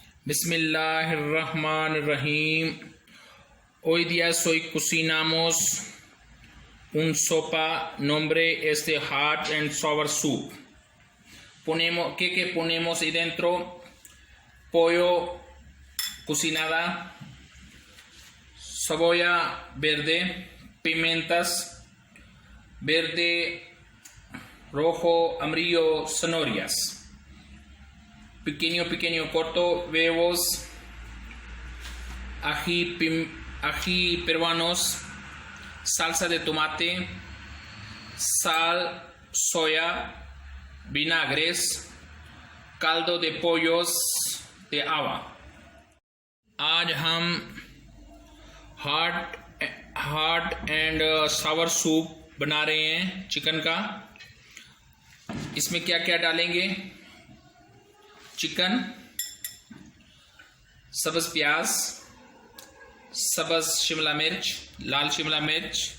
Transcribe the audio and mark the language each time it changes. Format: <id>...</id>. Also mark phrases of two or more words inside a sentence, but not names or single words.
<ar>Bismillahirrahmanirrahim.</ar> <es>Hoy día cocinamos un sopa, nombre es de</es> <en>hot and sour soup.</en> <es>¿Qué ponemos ahí dentro? Pollo cocinada, cebolla verde, pimientas verde, rojo, amarillo, zanahorias. Pequeño corto, huevos, ají peruanos, salsa de tomate, sal, soya, vinagres, caldo de pollos de agua.</es> <hi>आज हम</hi> <en>hot and sour soup</en> <hi>बना रहे हैं चिकन का। इसमें क्या क्या डालेंगे? चिकन, सब्ज प्याज, सब्ज शिमला मिर्च, लाल शिमला मिर्च,</hi>